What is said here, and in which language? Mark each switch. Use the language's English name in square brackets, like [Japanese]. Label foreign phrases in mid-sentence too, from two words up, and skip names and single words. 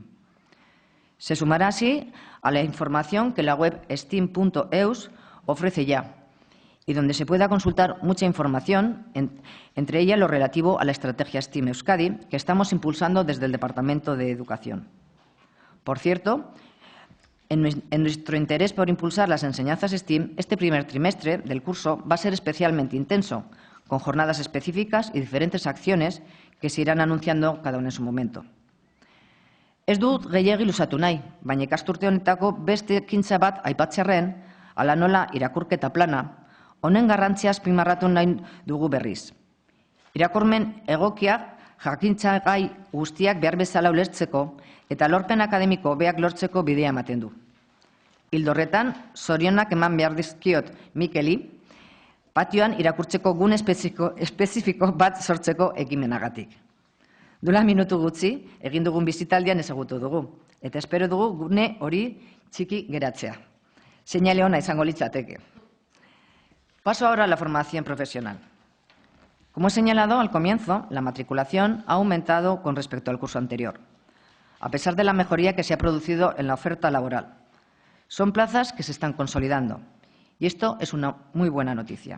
[Spanish] Se sumará así a la información que la web steam.eus ofrece ya y donde se pueda consultar mucha información, entre ellas lo relativo a la estrategia STEAM Euskadi, que estamos impulsando desde el Departamento de Educación. Por cierto, en nuestro interés por impulsar las enseñanzas STEAM, este primer trimestre del curso va a ser especialmente intenso, con jornadas específicas y diferentes acciones que se irán anunciando cada uno en su momento. [Basque] Ez dut gehiegi luzatu nahi, baina ikasturte honetako beste ekintza bat aipatzearren, hala nola irakurketa plana, honen garrantzia azpimarratu nahi dugu berriz. Irakurmen egokiak jakintza gai guztiak behar bezala ulertzeko eta lorpen akademiko hobeak lortzeko bidea ematen du. Ildo horretan, zorionak eman behar dizkiot Mikeli, patioan irakurtzeko gune espezifiko bat sortzeko ekimenagatik. Duela minutu gutxi, egin dugun bizitaldian ezagutu dugu, eta espero dugu gune hori txiki geratzea. Seinale ona izango litzateke. [Spanish] Paso ahora a la formación profesional. Como he señalado al comienzo, la matriculación ha aumentado con respecto al curso anterior, a pesar de la mejoría que se ha producido en la oferta laboral. Son plazas que se están consolidando, y esto es una muy buena noticia.